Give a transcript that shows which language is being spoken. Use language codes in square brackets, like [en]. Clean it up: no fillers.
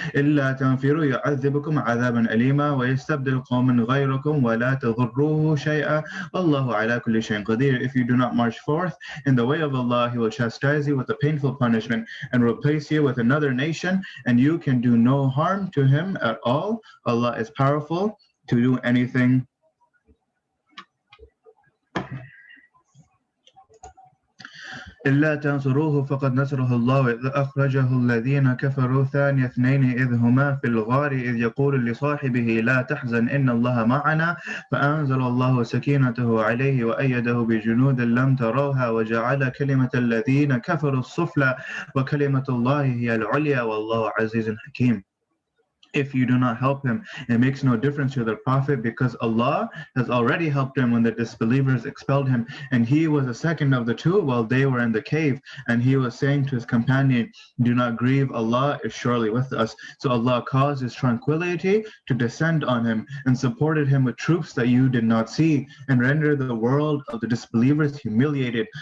[ar] إِلَّا تَنْفِرُوا يُعَذِّبُكُمْ عَذَابًا أَلِيمًا وَيَسْتَبْدِلْ قَوْمًا غَيْرَكُمْ وَلَا تَضُرُّوهُ شَيْئًا وَاللَّهُ عَلَى كُلِّ شَيْءٍ قَدِيرٌ. [en] If you do not march forth in the way of Allah, He will chastise you with a painful punishment and replace you with another nation, and you can do no harm to Him at all. Allah is powerful to do anything. [ar] إلا تنصروه فقد نصره الله إذ أخرجه الذين كفروا ثاني اثنين إذ هما في الغار إذ يقول لصاحبه لا تحزن إن الله معنا فأنزل الله سكينته عليه وأيده بجنود لم تروها وجعل كلمة الذين كفروا السفلى وكلمة الله هي العليا والله عزيز حكيم. [en] If you do not help him, it makes no difference to the Prophet, because Allah has already helped him when the disbelievers expelled him, and he was the second of the two while they were in the cave, and he was saying to his companion, do not grieve, Allah is surely with us. So Allah caused His tranquility to descend on him and supported him with troops that you did not see, and rendered the world of the disbelievers humiliated.